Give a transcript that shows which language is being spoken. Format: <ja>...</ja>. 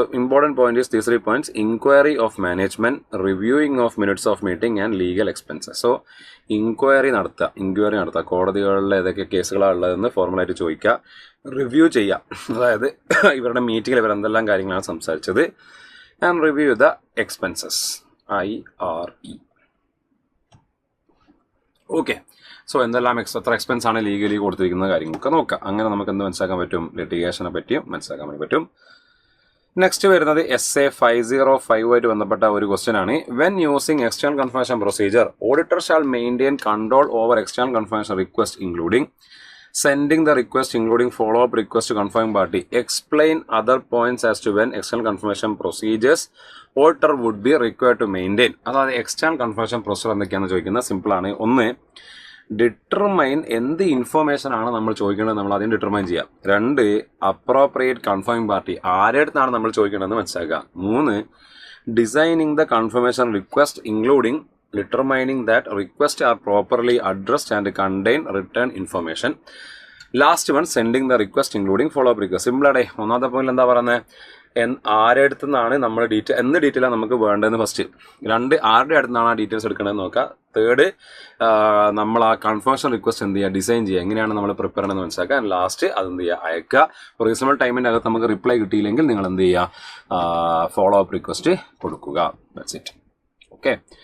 <en>So important point is these 3 points: inquiry of management, reviewing of minutes of meeting and legal expenses.</en> <ml>So inquiry നടത്തുക, കോടതികളിൽ ഏതൊക്കെ കേസുകളാണ് ഉള്ളതെന്ന് ഫോർമലായിട്ട് ചോദിക്കുക, review ചെയ്യുക, അതായത് ഇവരുടെ മീറ്റിങ്ങിൽ ഇവരെന്തെല്ലാം കാര്യങ്ങളാണ് സംസാരിച്ചത്,</ml> <en>and review the expenses,</en> <ml>IRE. Okay, so എന്തെല്ലാം എത്ര എക്സ്പെൻസ് ആണ് ലീഗലി കൊടുത്തിരിക്കുന്ന കാര്യങ്ങളൊക്കെ നോക്കാം. അങ്ങനെ നമുക്ക് എന്ത് മനസ്സിലാക്കാൻ പറ്റും, ലിറ്റിഗേഷനെ പറ്റിയും മനസ്സിലാക്കാൻ വേണ്ടി പറ്റും. നെക്സ്റ്റ് വരുന്നത് SA 505 ബന്ധപ്പെട്ട ഒരു ക്വസ്റ്റ്യൻ ആണ്.</ml> <en>When using external confirmation procedure, auditor shall maintain control over external confirmation request including sending the request, including follow-up request to confirming party. Explain other points as to when external confirmation procedures auditor would be required to maintain.</en> <ml>അതായത് external confirmation procedure എന്തൊക്കെയാണെന്ന് ചോദിക്കുന്നത് സിമ്പിളാണ്. ഒന്ന്, determine എന്ത് information ആണ് നമ്മൾ ചോദിക്കേണ്ടത്, നമ്മൾ ആദ്യം ഡിറ്റർമൈൻ ചെയ്യാം. 2,</ml> <en>appropriate confirming party,</en> <ml>ആരുടെ അടുത്താണ് നമ്മൾ ചോദിക്കേണ്ടതെന്ന് മനസ്സിലാക്കുക.</ml> <en>3, designing the confirmation request including determining that requests are properly addressed and contain written information. Last one, sending the request including follow-up request.</en> <ml>Simple ആടേ. ഒന്നാമത്തെ പോയിന്റ് എന്താ പറയുന്നത്, ആരുടെ അടുത്ത് നിന്നാണ് നമ്മൾ എന്ത് ഡീറ്റെയിലാണ് നമുക്ക് വേണ്ടതെന്ന് ഫസ്റ്റ്. 2, ആരുടെ അടുത്ത് നിന്നാണ് ആ ഡീറ്റെയിൽസ് എടുക്കണമെന്ന് നോക്കുക. 3, നമ്മൾ ആ കൺഫർമേഷൻ റിക്വസ്റ്റ് എന്ത് ചെയ്യുക, ഡിസൈൻ ചെയ്യുക, എങ്ങനെയാണ് നമ്മൾ പ്രിപ്പയർ ചെയ്യണമെന്ന് മനസ്സിലാക്കുക. ആൻഡ് ലാസ്റ്റ് അതെന്ത് ചെയ്യുക, അയക്കുക. റീസണബിൾ ടൈമിൻ്റെ അകത്ത് നമുക്ക് റിപ്ലൈ കിട്ടിയില്ലെങ്കിൽ നിങ്ങൾ എന്ത് ചെയ്യുക, ഫോളോ അപ്പ് റിക്വസ്റ്റ് കൊടുക്കുക.</ml> <en>That's it.</en> <ml>ഓക്കെ.</ml>